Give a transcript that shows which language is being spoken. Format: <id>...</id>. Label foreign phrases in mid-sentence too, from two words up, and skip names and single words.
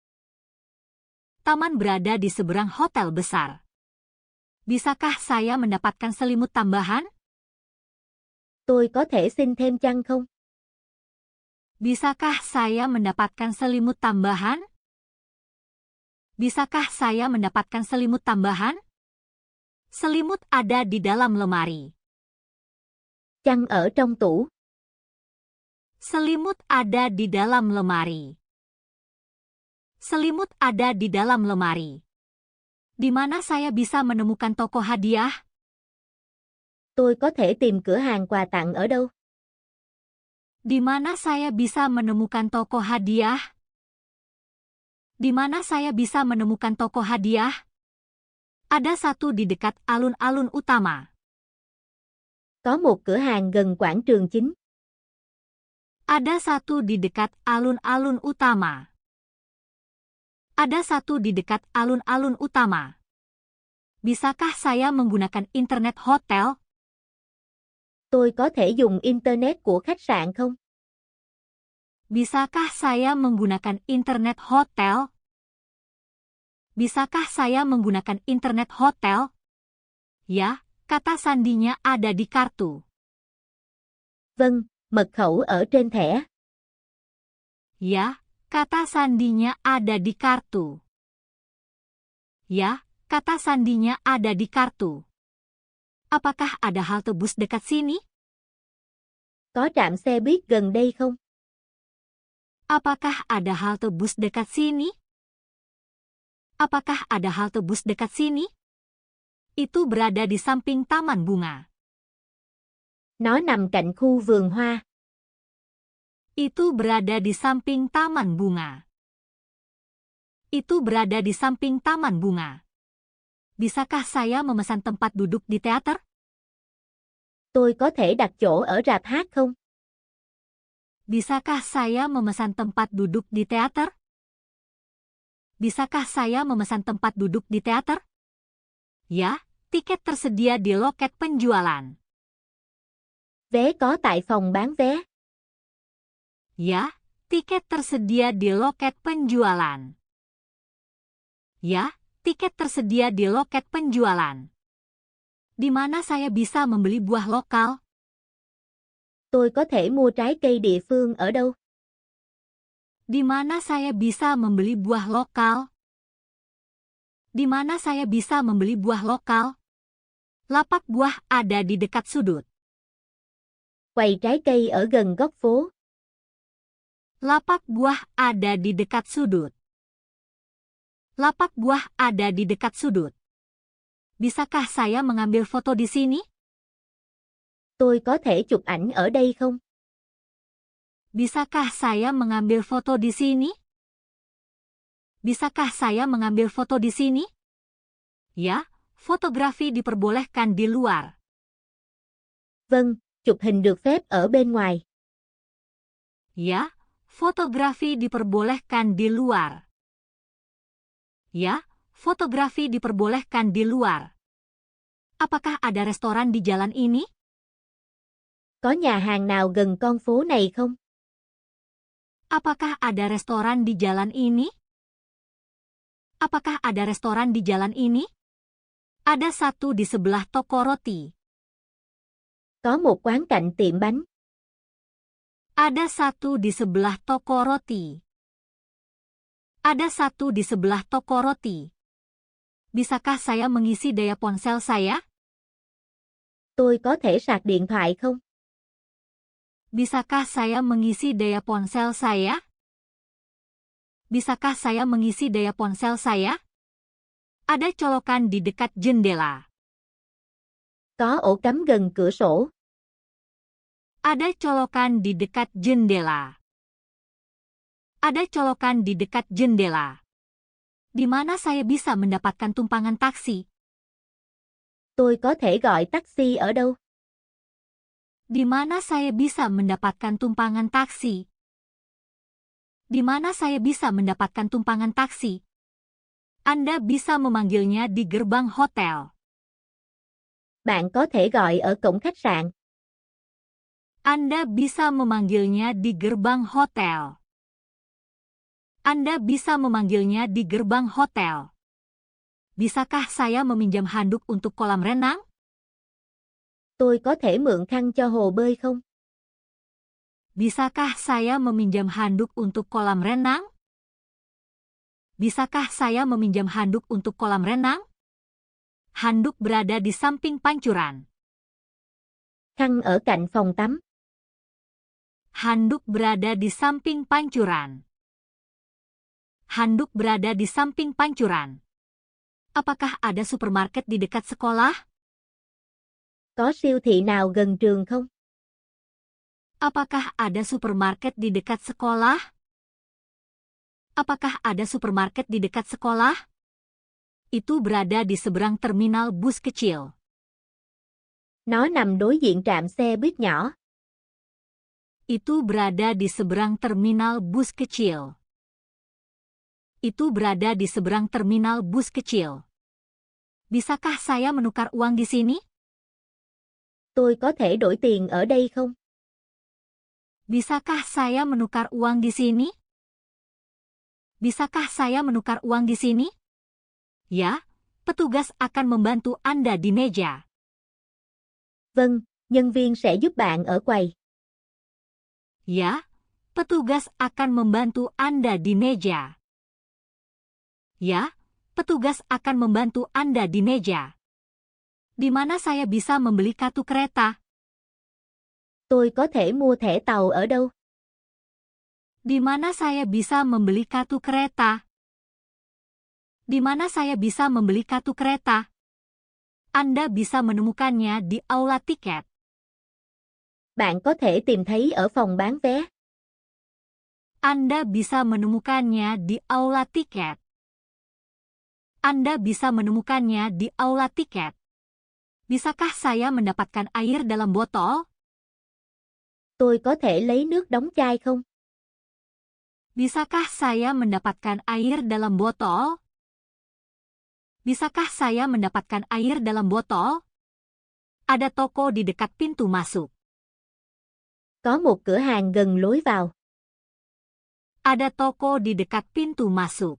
<id>Taman berada di seberang hotel besar. Bisakah saya mendapatkan selimut tambahan?</id> <vi>Tôi có thể xin thêm chăn không?</vi> <id>Bisakah saya mendapatkan selimut tambahan? Bisakah saya mendapatkan selimut tambahan? Selimut ada di dalam lemari.</id> <vi>Chăn ở trong tủ.</vi> <id>Selimut ada di dalam lemari. Selimut ada di dalam lemari. Di mana saya bisa menemukan toko hadiah?</id> <vi>Tôi có thể tìm cửa hàng quà tặng ở đâu?</vi> <id>Di mana saya bisa menemukan toko hadiah? Di mana saya bisa menemukan toko hadiah? Ada satu di dekat alun-alun utama.</id> <vi>Có một cửa hàng gần quảng trường chính.</vi> <id>Ada satu di dekat alun-alun utama. Ada satu di dekat alun-alun utama. Bisakah saya menggunakan internet hotel?</id> <vi>Tôi có thể dùng internet của khách sạn không?</vi> <id>Bisakah saya menggunakan internet hotel? Bisakah saya menggunakan internet hotel? Ya, kata sandinya ada di kartu.</id> <vi>Vâng, mật khẩu ở trên thẻ.</vi> <id>Ya, kata sandinya ada di kartu. Ya, kata sandinya ada di kartu. Apakah ada halte bus dekat sini?</id> <vi>Có trạm xe buýt gần đây không?</vi> <id>Apakah ada halte bus dekat sini? Apakah ada halte bus dekat sini? Itu berada di samping taman bunga.</id> <vi>Nó nằm cạnh khu vườn hoa.</vi> <id>Itu berada di samping taman bunga. Itu berada di samping taman bunga. Bisakah saya memesan tempat duduk di teater?</id> <vi>Tôi có thể đặt chỗ ở rạp hát không?</vi> <id>Bisakah saya memesan tempat duduk di teater? Bisakah saya memesan tempat duduk di teater? Ya, tiket tersedia di loket penjualan.</id> <vi>Vé có tại phòng bán vé.</vi> <id>Ya, tiket tersedia di loket penjualan. Ya, tiket tersedia di loket penjualan. Di mana saya bisa membeli buah lokal?</id> <vi>Tôi có thể mua trái cây địa phương ở đâu?</vi> <id>Di mana saya bisa membeli buah lokal? Di mana saya bisa membeli buah lokal? Lapak buah ada di dekat sudut.</id> <vi>Quầy trái cây ở gần góc phố.</vi> <id>Lapak buah ada di dekat sudut. Lapak buah ada di dekat sudut. Bisakah saya mengambil foto di sini?</id> <vi>Tôi có thể chụp ảnh ở đây không?</vi> <id>Bisakah saya mengambil foto di sini? Bisakah saya mengambil foto di sini? Ya, fotografi diperbolehkan di luar.</id> <vi>Vâng, chụp hình được phép ở bên ngoài.</vi> <id>Ya, fotografi diperbolehkan di luar. Ya, fotografi diperbolehkan di luar. Apakah ada restoran di jalan ini?</id> <vi>Có nhà hàng nào gần con phố này không?</vi> <id>Apakah ada restoran di jalan ini? Apakah ada restoran di jalan ini? Ada satu di sebelah toko roti.</id> <vi>Có một quán cạnh tiệm bánh.</vi> <id>Ada satu di sebelah toko roti. Ada satu di sebelah toko roti. Bisakah saya mengisi daya ponsel saya?</id> <vi>Tôi có thể sạc điện thoại không?</vi> <id>Bisakah saya mengisi daya ponsel saya? Bisakah saya mengisi daya ponsel saya? Ada colokan di dekat jendela.</id> <vi>Có ổ cắm gần cửa sổ.</vi> <id>Ada colokan di dekat jendela. Ada colokan di dekat jendela. Di mana saya bisa mendapatkan tumpangan taksi?</id> <vi>Tôi có thể gọi taxi ở đâu?</vi> <id>Di mana saya bisa mendapatkan tumpangan taksi? Di mana saya bisa mendapatkan tumpangan taksi? Anda bisa memanggilnya di gerbang hotel.</id> <vi>Bạn có thể gọi ở cổng khách sạn.</vi> <id>Anda bisa memanggilnya di gerbang hotel. Anda bisa memanggilnya di gerbang hotel. Bisakah saya meminjam handuk untuk kolam renang?</id> <vi>Tôi có thể mượn khăn cho hồ bơi không?</vi> <id>Bisakah saya meminjam handuk untuk kolam renang? Bisakah saya meminjam handuk untuk kolam renang? Handuk berada di samping pancuran.</id> <vi>Khăn ở cạnh phòng tắm.</vi> <id>Handuk berada di samping pancuran. Handuk berada di samping pancuran. Apakah ada supermarket di dekat sekolah?</id> <vi>Có siêu thị nào gần trường không?</vi> <id>Apakah ada supermarket di dekat sekolah? Apakah ada supermarket di dekat sekolah? Itu berada di seberang terminal bus kecil.</id> <vi>Nó nằm đối diện trạm xe buýt nhỏ.</vi> <id>Itu berada di seberang terminal bus kecil. Itu berada di seberang terminal bus kecil. Bisakah saya menukar uang di sini?</id> <vi>Tôi có thể đổi tiền ở đây không?</vi> <id>Bisakah saya menukar uang di sini? Bisakah saya menukar uang di sini? Ya, petugas akan membantu Anda di meja.</id> <vi>Vâng, nhân viên sẽ giúp bạn ở quầy.</vi> <id>Ya, petugas akan membantu Anda di meja. Ya, petugas akan membantu Anda di meja. Di mana saya bisa membeli kartu kereta?</id> <vi>Tôi có thể mua thẻ tàu ở đâu?</vi> <id>Di mana saya bisa membeli kartu kereta? Di mana saya bisa membeli kartu kereta? Anda bisa menemukannya di aula tiket.</id> <vi>Bạn có thể tìm thấy ở phòng bán vé.</vi> <id>Anda bisa menemukannya di aula tiket. Anda bisa menemukannya di aula tiket. Bisakah saya mendapatkan air dalam botol?</id> <vi>Tôi có thể lấy nước đóng chai không?</vi> <id>Bisakah saya mendapatkan air dalam botol? Bisakah saya mendapatkan air dalam botol? Ada toko di dekat pintu masuk.</id> <vi>Có một cửa hàng gần lối vào.</vi> <id>Ada toko di dekat pintu masuk.</id>